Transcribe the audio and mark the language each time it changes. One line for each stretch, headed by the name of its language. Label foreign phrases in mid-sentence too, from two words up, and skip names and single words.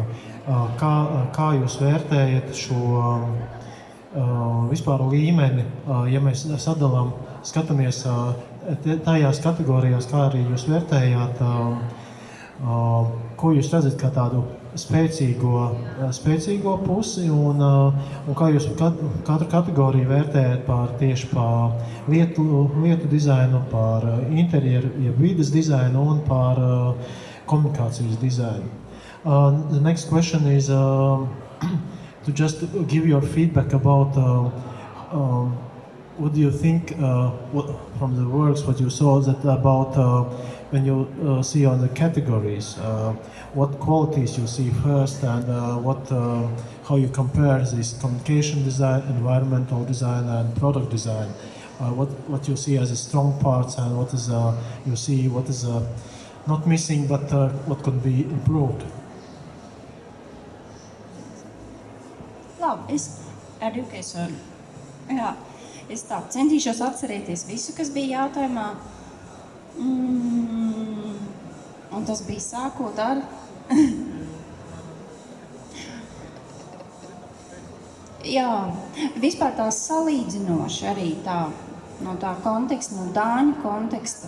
Latvian: Kā jūs vērtējat šo vispār līmeni, ja mēs skatāmies tajās kategorijās, kā arī jūs vērtējāt, ko jūs redzat kā tādu spēcīgo pusi un kā jūs katru kategoriju vērtējat tieši par lietu dizainu, par interjeru, vides dizainu un par komunikācijas dizainu.
English: The next question is to just give your feedback about what do you think from the works, what you saw that about when you see on the categories, what qualities you see first and how you compare this communication design, environmental design and product design. What you see as a strong parts and what is you see what is not missing but what could be improved.
Latvian: Labi, education. Jā, es tā centīšos atcerēties visu, kas bija jautājumā. Un tas bija sākot ar... Jā, vispār tā salīdzinoši arī tā, no tā konteksta, no dāņu konteksta.